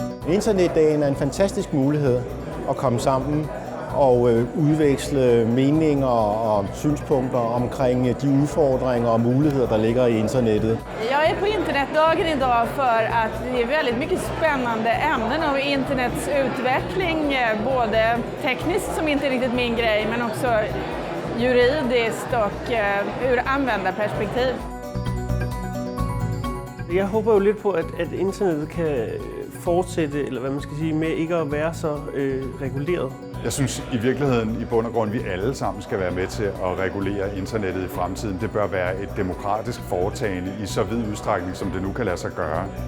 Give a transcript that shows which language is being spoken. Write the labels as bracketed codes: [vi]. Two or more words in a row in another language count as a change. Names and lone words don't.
[da] Internetdagen er en fantastisk mulighed at komme sammen og udveksle meninger og synspunkter omkring de udfordringer og muligheder, der ligger i internettet. [sv] Jag är på internetdagen idag för att det är väldigt mycket spännande ämnen av internets utveckling, både tekniskt som inte är riktigt min grej, men också juridiskt och ur användarperspektiv. [da] Jeg håber jo lidt på, at internettet kan fortsætte, eller hvad man skal sige, med ikke at være så reguleret. Jeg synes i virkeligheden i bund og grund, vi alle sammen skal være med til at regulere internettet i fremtiden. Det bør være et demokratisk foretagende i så vid udstrækning, som det nu kan lade sig gøre.